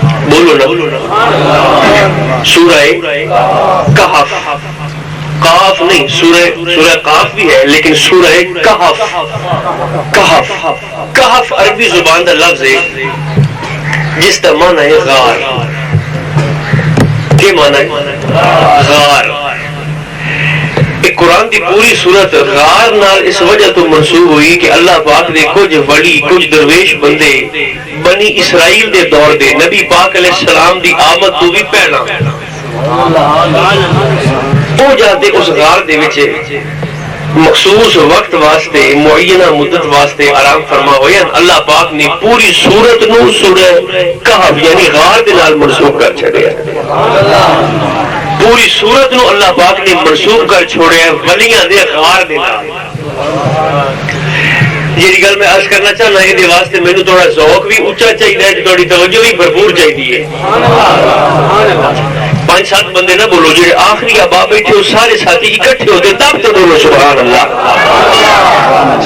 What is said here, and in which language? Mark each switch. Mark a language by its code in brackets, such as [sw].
[ur] بولو نا سورہ کہف. قاف نہیں، سورہ قاف بھی ہے لیکن سورہ کہف. کہف کہف عربی زبان کا لفظ ہے جس کا معنی ہے غار. کیا معنی ہے؟ غار. [pa] قرآن کی پوری صورت غار نال اس وجہ تو منسوب ہوئی کہ اللہ پاک نے کچھ ولی کچھ درویش بندے بنی اسرائیل دے دور دے نبی پاک علیہ السلام دی آمد تو بھی پہلا وہ جاتے اس غار دے وچ مخصوص وقت واسطے معینہ مدت واسطے آرام فرما ہوئے. اللہ پاک نے پوری سورت نو سورہ کہف یعنی غار دے نال منسوب کر چھڑیا. پوری سورت نو اللہ پاک نے منسوب کر چھوڑیا ولیاں دے غار دے نال. یہ گل میں عرض کرنا چاہنا ہے یہ واسطے مینوں تھوڑا ذوق بھی اونچا چاہیے، تھوڑی توجہ بھی بھرپور چاہیے. 5-7 بندے نہ بولو، جڑے آخری احباب بیٹھے ہو سارے ساتھی اکٹھے ہوتے تب تو بولو سبحان اللہ.